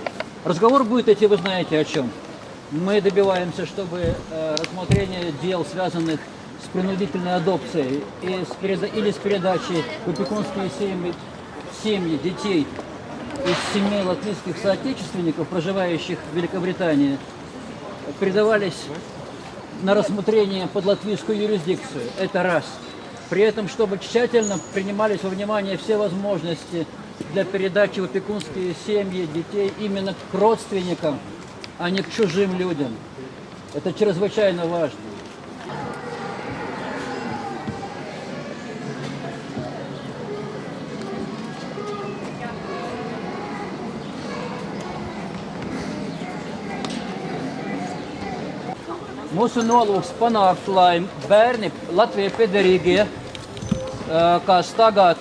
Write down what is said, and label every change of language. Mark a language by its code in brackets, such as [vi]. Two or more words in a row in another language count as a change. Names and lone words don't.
[ru] Разговор будет идти, вы знаете о чем. Мы добиваемся, чтобы рассмотрение дел, связанных с принудительной адопцией или с передачей в опекунские семьи детей из семей латвийских соотечественников, проживающих в Великобритании, передавались на рассмотрение под латвийскую юрисдикцию. Это раз. При этом, чтобы тщательно принимались во внимание все возможности для передачи в опекунские семьи детей именно к родственникам, а не к чужим людям. Это чрезвычайно важно. [lv] Mūsu nolūks panākt, lai bērni Latvijai piederīgie, kas tagad